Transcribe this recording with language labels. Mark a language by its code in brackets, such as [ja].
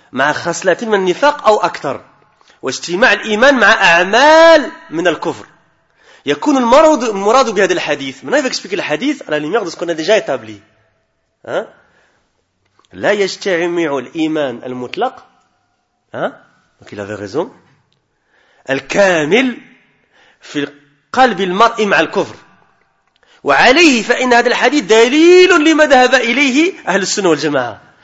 [ar] مَعَ خَسْلَاتِ مَنْ نِفَاقْ أَوْ أَكْتَرْ وَاجْتِمَعَ الْإِيمَانِ مَعَ أَعْمَالِ مِنَ الْكُفْرِ يكون المراد بهذا الحديث. [fr] Maintenant, il va expliquer le hadith à la lumière de ce qu'on a déjà établi. [ar] لا يجتمع الإيمان المطلق. [fr] Donc, il avait raison. [ar] الكامل في قلب المرء مع الكفر. وعليه فإن هذا الحديث دليل لما ذهب إليه أهل السنة والجماعة.